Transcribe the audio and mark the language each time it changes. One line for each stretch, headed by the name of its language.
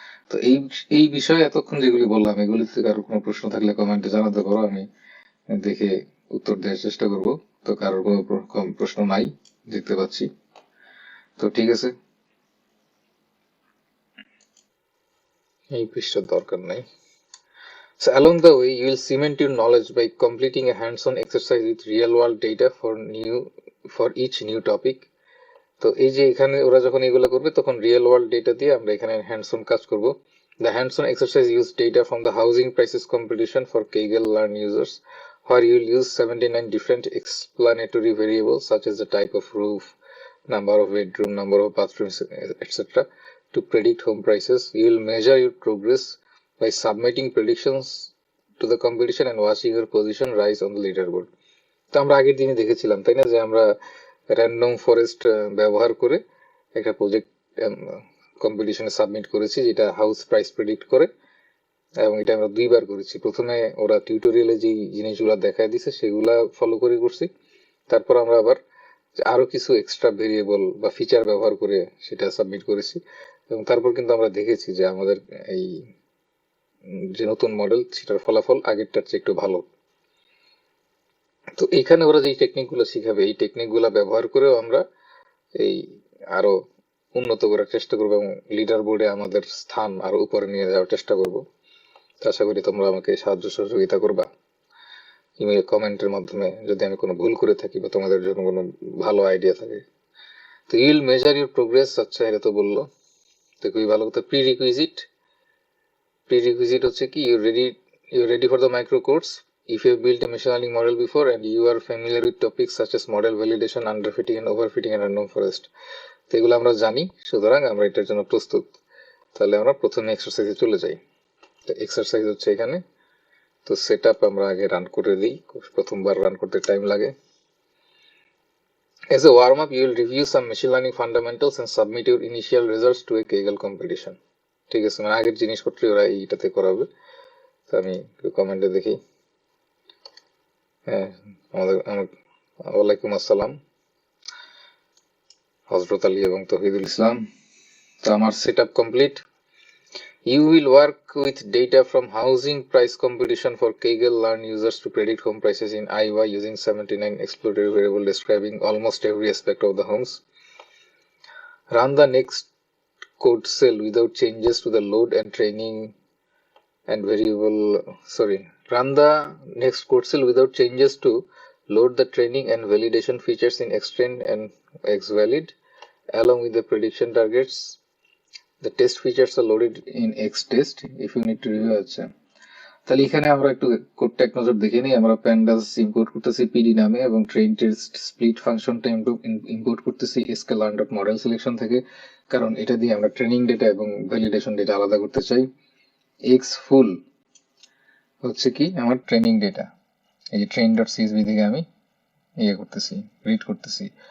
Bangla: তো এই বিষয়ে এতক্ষণ যেগুলি বললাম, এগুলি থেকে আরো কোনো প্রশ্ন থাকলে কমেন্টে জানাতে পারো, আমি দেখে উত্তর দেওয়ার চেষ্টা করব। তো কারোর কোনো প্রশ্ন নাই দেখতে পাচ্ছি, তো ঠিক আছে, এই পৃষ্ঠার দরকার নাই।
English: So along the way, you will cement your knowledge by completing a hands-on exercise with real-world data for each new topic.
Bangla: তো এই যে এখানে ওরা যখন এগুলো করবে তখন রিয়েল ওয়ার্ল্ড ডেটা দিয়ে আমরা এখানে হ্যান্ডস-অন কাজ করব।
English: The hands-on exercise use data from the housing prices competition for Kaggle Learn users, where you will use 79 different explanatory variables such as the type of roof, number of bedroom, number of bathrooms, etc. to predict home prices. You will measure your progress by submitting predictions to the competition and watching your position rise on the leaderboard.
Bangla: তো আমরা আগের দিনই দেখেছিলাম, তাই না, যে আমরা random forest ব্যবহার করে একটা প্রজেক্ট কম্পিটিশনে সাবমিট করেছি, যেটা হাউস প্রাইস প্রেডিক্ট করে, এবং এটা আমরা দুইবার করেছি। প্রথমে ওরা টিউটোরিয়ালে যে জিনিসগুলো দেখায় দিছে সেগুলা ফলো করে করছি, তারপর আমরা আবার আরো কিছু এক্সট্রা ভেরিয়েবল বা ফিচার ব্যবহার করে সেটা সাবমিট করেছি, এবং তারপর কিন্তু আমরা দেখেছি যে আমাদের এই যে নতুন মডেল সেটার ফলাফল আগেরটার চেয়ে একটু ভালো। তো এখানে ওরা যে টেকনিক গুলো শিখাবে, এই টেকনিক গুলা ব্যবহার করেও আমরা এই আরো উন্নত করার চেষ্টা করবো এবং লিডার বোর্ডে আমাদের স্থান আরো উপরে নিয়ে যাওয়ার চেষ্টা করব। আশা করি তোমরা আমাকে সাহায্য সহযোগিতা করবা ইমেল কমেন্টের মাধ্যমে, যদি আমি কোনো ভুল করে থাকি বা তোমাদের জন্য কোনো ভালো আইডিয়া থাকে। তো
English: you'll measure your progress,
Bangla: আচ্ছা এটা তো বললো, তো খুবই ভালো কথা।
English: prerequisite
Bangla: হচ্ছে কি,
English: You ready for the micro course if you have built a machine learning model before and you are familiar with topics such as model validation, underfitting and overfitting and random forest।
Bangla: তো এগুলো আমরা জানি, সুতরাং আমরা এটার জন্য প্রস্তুত। তাহলে আমরা প্রথমে এক্সারসাইজে চলে যাই। তো এক্সারসাইজ হচ্ছে এখানে, তো সেট আপ আমরা আগে রান করে দিই, প্রথমবার রান করতে টাইম লাগে।
English: As a warm up, you will review some machine learning fundamentals and submit your initial results to a Kaggle competition।
Bangla: ঠিক আছে, মানে আগের জিনিসপত্র ওরা এইটাতে করাবে। তো আমি কমেন্টে দেখি। হ্যাঁ, ওয়ালাইকুম আসসালাম, হযরত আলী এবং তৌহিদুল ইসলাম। তো আমার set up complete.
English: You will work with data from housing price competition for Kaggle learn users to predict home prices in Iowa using 79 exploratory variable describing almost every aspect of the homes. Run the next code cell without changes to the load and training and variable. Run the next code cell without changes to load the training and validation features in xtrain and xvalid along with the prediction targets. The test features are loaded in xtest if you need to review।
Bangla: আচ্ছা, তাহলে এখানে আমরা একটু কোডটা এক নজর দেখে নিই। আমরা প্যান্ডাস ইম্পোর্ট করতেছি পিডি নামে এবং ট্রেন টেস্ট স্প্লিট ফাংশনটা ইম্পোর্ট করতেছি sklearn.model সিলেকশন থেকে, কারণ এটা দিয়ে আমরা ট্রেনিং ডেটা এবং ভ্যালিডেশন ডেটা আলাদা করতে চাই। এক্স ফুল হচ্ছে কি আমার ট্রেনিং ডেটা, এই যে train.csv থেকে আমি করতেছি, রিড করতেছি।